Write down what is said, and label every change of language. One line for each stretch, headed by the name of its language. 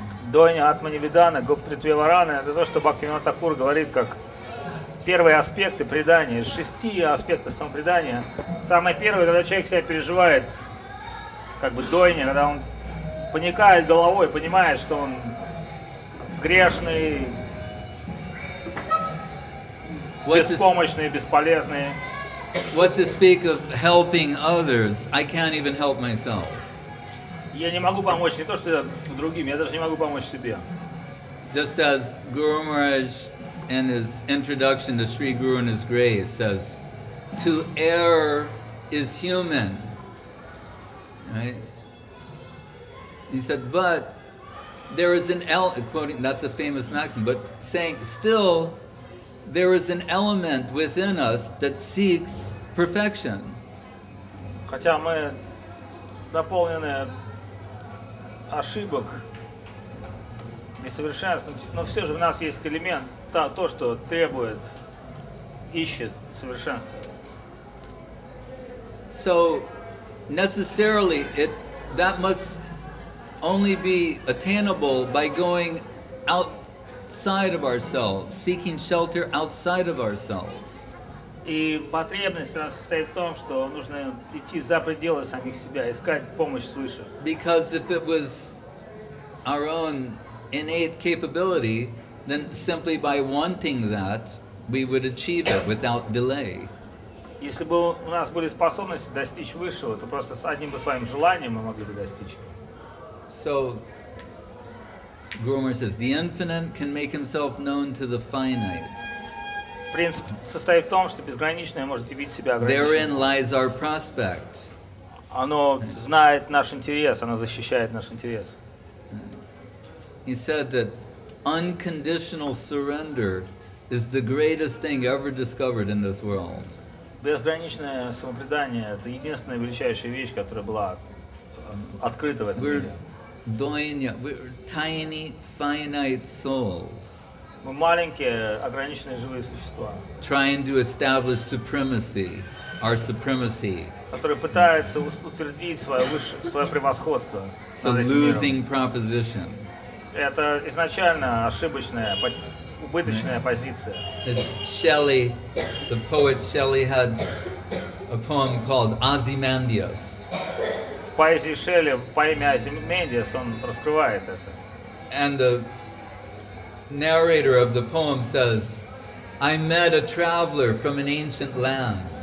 Russian: Дойня Атманивидана, Гоптритвеварана, это то, что Бхактивинода Такур говорит как первые аспекты предания, из 6 аспектов самопредания. Самое первое, когда человек себя переживает, как бы дойня, когда он поникает головой, понимает, что он грешный, беспомощный, бесполезный.
English: What to speak of helping others? I can't even help myself.
Russian: Я не могу помочь не то, что другим, я даже не могу помочь себе.
English: Just as Guru Maharaj in his introduction to Sri Guru and His Grace says, to err is human. Right? He said, but there is an quoting, that's a famous maxim, but saying still there is an element within us that seeks perfection.
Russian: Хотя мы наполнены ошибок, несовершенств, но все же в нас есть элемент, то, что требует, ищет совершенства.
English: So necessarily that must only be attainable by going outside of ourselves, seeking shelter outside of ourselves.
Russian: И потребность у нас состоит в том, что нужно идти за пределы самих себя, искать помощь свыше.
English: Because if it was our own innate capability, then simply by wanting that, we would achieve it without delay.
Russian: Если бы у нас были способности достичь высшего, то просто с одним бы своим желанием мы могли бы достичь.
English: So, Guru Maharaj says, the infinite can make himself known to the finite.
Russian: Принцип состоит в том, что безграничное может явить себя ограниченным.
English: Therein lies our prospect.
Russian: Оно знает наш интерес, оно защищает наш интерес.
English: He said that unconditional surrender is the greatest thing ever discovered in this world.
Russian: Безграничное самопредание – это единственная величайшая вещь, которая была открыта в этом мире.
English: We're tiny, finite souls.
Russian: Мы маленькие, ограниченные живые существа,
English: trying to establish supremacy, our supremacy.
Russian: Которые пытаются утвердить свое превосходство.
English: It's a losing proposition.
Russian: Это изначально ошибочная, убыточная позиция.
English: As Shelley, the poet Shelley, had a poem called Azimendиус.
Russian: В поэзии Шелли, в поэме Азимендиус, он раскрывает это.
English: And the narrator of the poem says, I met a traveler from an ancient land.